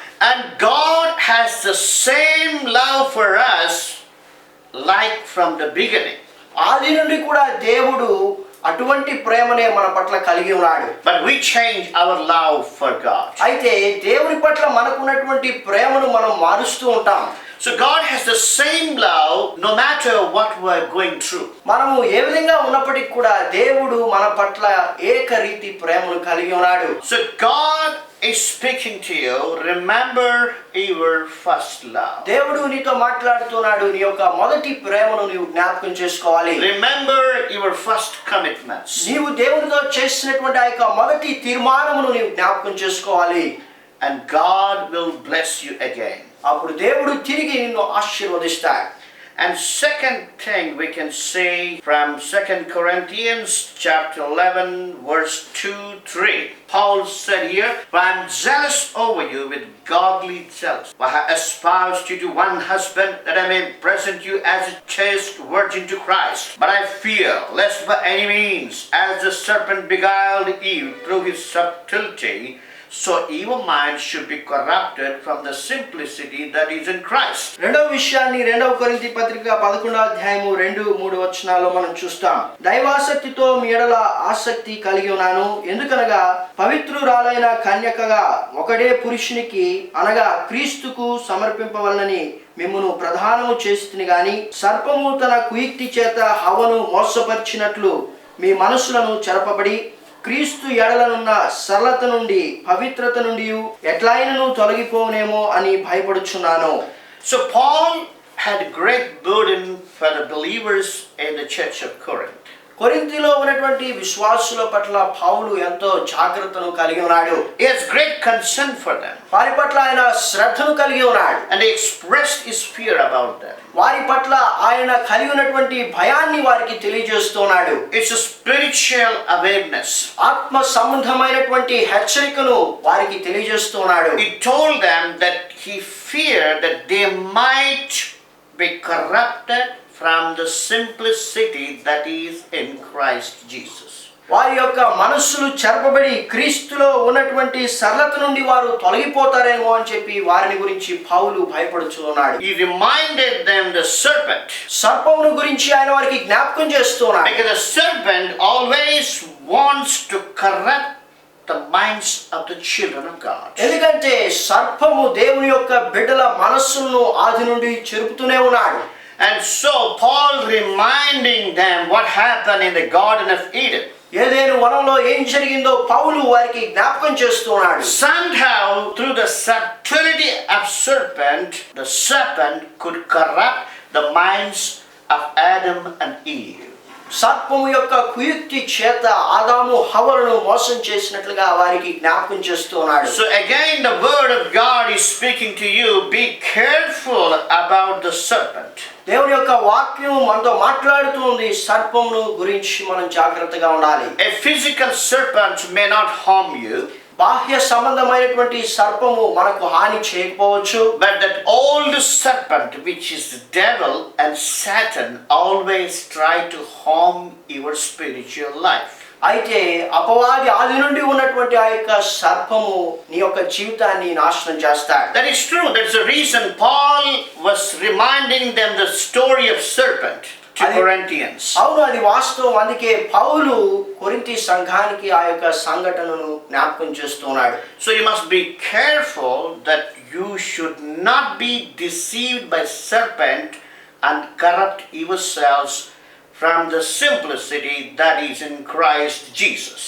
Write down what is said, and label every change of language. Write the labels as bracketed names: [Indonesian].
[English] And God has the same love for us like from the beginning. [Telugu] ఆది నుండి కూడా దేవుడు అటువంటి ప్రేమనే మన పట్ల కలిగి ఉన్నాడు. [English] But we change our love for God. [Telugu] అయితే దేవుని పట్ల మనకున్నటువంటి ప్రేమను మనం మారుస్తూ ఉంటాం. [English] So God has the same love no matter what we are going through. [Telugu] మనము ఏ విధంగా ఉన్నప్పటికీ కూడా దేవుడు మన పట్ల ఏకరీతి ప్రేమను కలిగి ఉన్నాడు. [English] So God is speaking to you. Remember your first love. [Telugu] దేవుడు నీతో మాట్లాడుతున్నాడు. నీ యొక్క మొదటి ప్రేమను నీవు జ్ఞాపకం చేసుకోవాలి. [English] Remember your first commitments. [Telugu] నీవు దేవునితో చేసినటువంటి ఆ యొక్క మొదటి తీర్మానమును నీవు జ్ఞాపకం చేసుకోవాలి. [English] And God will bless you again. [Telugu] అప్పుడు దేవుడు తిరిగి నిన్ను ఆశీర్వదిస్తాడు. [English] And second thing we can say from 2 Corinthians chapter 11 verse 2-3. Paul said here, "I am jealous over you with godly jealousy. I have espoused you to one husband, that I may present you as a chaste virgin to Christ. But I fear, lest by any means, as the serpent beguiled Eve through his subtlety, so your mind should be corrupted from the simplicity that is in Christ." [Telugu] రెండవ విషయాన్ని 2 కొరింథీ పత్రిక 11వ అధ్యాయము 2-3 వచనాల్లో మనం చూస్తాం. దైవాసక్తితో మీ ఎడల ఆసక్తి కలిగి ఉన్నాను. ఎందుకనగా పవిత్రురాలైన కన్యకగా ఒకడే పురుషునికి అనగా క్రీస్తుకు సమర్పింపవలనని మిమ్మును ప్రధానము చేస్తుని గాని సర్పము తన కుయుక్తి చేత హవ్వను మోసపరిచినట్లు మీ మనసులను చెరపబడి క్రీస్తు ఎడలనున్న సరళత నుండి పవిత్రత నుండి ఎట్లైనను తొలగిపోనేమో అని భయపడుచున్నాను. [English] So Paul had a great burden for the believers in the church of Corinth. [Telugu] కొరింథీలో ఉన్నటువంటి విశ్వాసుల పట్ల పౌలు ఎంతో జాగ్రత్తను కలిగి ఉన్నాడు. [English] He has great concern for them. [Telugu] వారి పట్ల ఆయన శ్రద్ధను కలిగి ఉన్నాడు. [English] And he expressed his fear about them. [Telugu] వారి పట్ల ఆయన కలిగి ఉన్నటువంటి భయాన్ని వారికి తెలియజేస్తున్నాడు. [English] It's a spiritual awareness. [Telugu] ఆత్మ సంబంధమైనటువంటి హెచ్చరికను వారికి తెలియజేస్తున్నాడు. [English] He told them that he feared that they might be corrupted from the simplicity that is in Christ Jesus. [Telugu] వారి యొక్క మనస్సులు చెరపబడి క్రీస్తులో ఉన్నటువంటి సరళత నుండి వారు తొలగిపోతారేమో అని చెప్పి వారిని గురించి పౌలు భయపడుచున్నాడు. [English] He reminded them the serpent. [Telugu] సర్పమును గురించి ఆయన వారికి జ్ఞాపకం చేస్తున్నాడు. [English] Because the serpent always wants to corrupt the minds of the children of God. [Telugu] ఎందుకంటే సర్పము దేవుని యొక్క బిడ్డల మనస్సులను ఆది నుండి చెరుపుతూనే ఉన్నాడు. [English] And so Paul reminding them what happened in the Garden of Eden. [Telugu] ఏదైనా వనంలో ఏం జరిగిందో పౌలు వారికి జ్ఞాపకం చేస్తున్నాడు. [English] Somehow through the subtlety of the serpent could corrupt the minds of Adam and Eve. [Telugu] సర్పము యొక్క కుయుక్తి చేత ఆదాము హవ్వలను మోసం చేసినట్లుగా వారికి జ్ఞాపకం చేస్తున్నాడు. [English] So again the word of God is speaking to you. Be careful about the serpent. [Telugu] దేవుని యొక్క వాక్యం మనతో మాట్లాడుతుంది. సర్పమును గురించి మనం జాగ్రత్తగా ఉండాలి. [English] A physical serpent may not harm you. [Telugu] బాహ్య సంబంధమైనటువంటి సర్పము మనకు హాని చేయకపోవచ్చు. [English] But that old serpent, which is the devil and Satan, always try to harm your spiritual life. [Telugu] అయితే అపవాది ఆది నుండి ఉన్నటువంటి ఆ యొక్క సర్పము నీ యొక్క జీవితాన్ని నాశనం చేస్తాడు. [English] That is true. That's the reason Paul was reminding them the story of serpent to Corinthians. [Telugu] అవును, అది వాస్తవం. అందుకే పౌలు కొరింథీ సంఘానికి ఆ యొక్క సంఘటనను జ్ఞాపకం చేస్తున్నాడు. [English] So you must be careful that you should not be deceived by serpent and corrupt yourselves from the simplicity that is in Christ Jesus.